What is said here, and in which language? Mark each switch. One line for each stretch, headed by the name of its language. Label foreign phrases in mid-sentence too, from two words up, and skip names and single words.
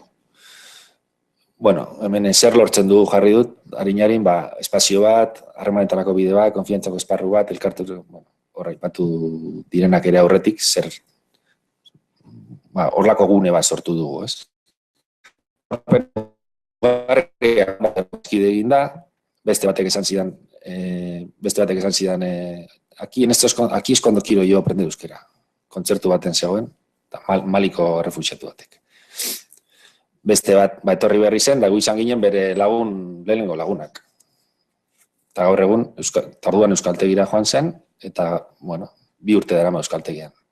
Basque: Bueno, hemen zer lortzen dugu jarri dut, harinarin, espazio bat, harremanetarako bide bat, konfiantzako esparru bat, elkarte, hor aipatu direnak ere aurretik, zer, horlako gune bat sortu dugu, ez? Egin da, beste batek esan zidan,
Spanish: aquí es cuando quiero yo aprender euskera.
Basque: Kontzertu baten zegoen, Maliko refuxiatu batek. Beste bat, etorri berri zen, da gu izan ginen bere lehenengo lagunak. Eta gaur egun, tarduan euskaltegira joan zen, eta, 2 urte darama euskaltegian.